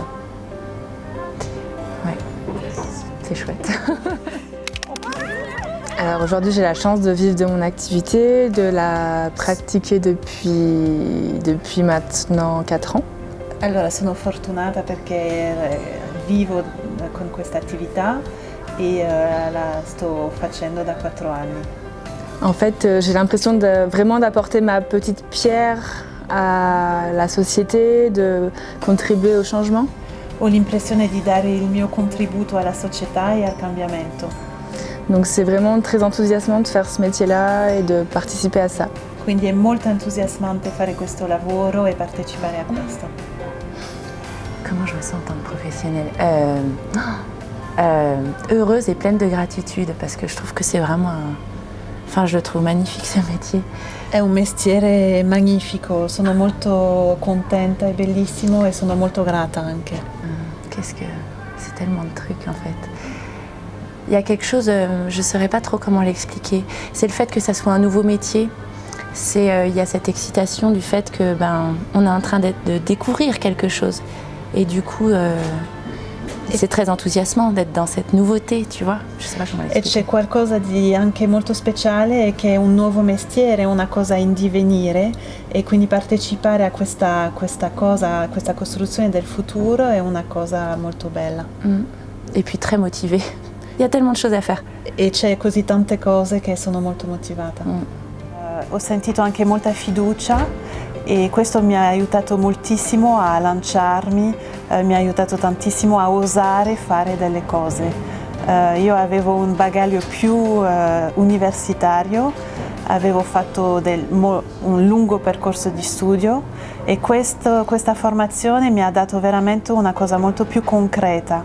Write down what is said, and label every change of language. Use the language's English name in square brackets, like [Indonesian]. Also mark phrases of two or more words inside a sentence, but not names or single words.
[French] Ouais, c'est chouette. Alors aujourd'hui j'ai la chance de vivre de mon activité, de la pratiquer depuis maintenant 4 ans. [Italian] Allora sono fortunata perché vivo con questa attività e la sto facendo da 4 anni. [French] En fait j'ai l'impression vraiment d'apporter ma petite pierre à la société, de contribuer au changement. [Italian] Ho l'impressione di dare il mio contributo alla società e al cambiamento. [French] Donc c'est vraiment très enthousiasmant de faire ce métier-là et de participer à ça. [Italian] Quindi è molto entusiasmante fare questo lavoro e partecipare a questo. [French] Comment je me sens en tant que professionnelle heureuse et pleine de gratitude parce que je trouve que c'est vraiment Enfin, je le trouve magnifique ce métier. [Italian] È un mestiere magnifico, sono molto contenta, è bellissimo e sono molto grata anche. [French] C'est tellement de trucs en fait. Il y a quelque chose, je ne saurais pas trop comment l'expliquer. C'est le fait que ça soit un nouveau métier. Il y a cette excitation du fait que on est en train de découvrir quelque chose. Et du coup, c'est très enthousiasmant d'être dans cette nouveauté, tu vois. Je sais pas comment [Italian] E c'è qualcosa di anche molto speciale che è un nuovo mestiere, una cosa in divenire e quindi partecipare a questa cosa, a questa costruzione del futuro è una cosa molto bella. [French] Et puis très motivée. Il y a tellement de choses à faire. [Italian] E c'è così tante cose che sono molto motivata. Ho sentito anche molta fiducia e questo mi ha aiutato moltissimo a lanciarmi, mi ha aiutato tantissimo a osare fare delle cose. Io avevo un bagaglio più universitario, avevo fatto un lungo percorso di studio e questa formazione mi ha dato veramente una cosa molto più concreta.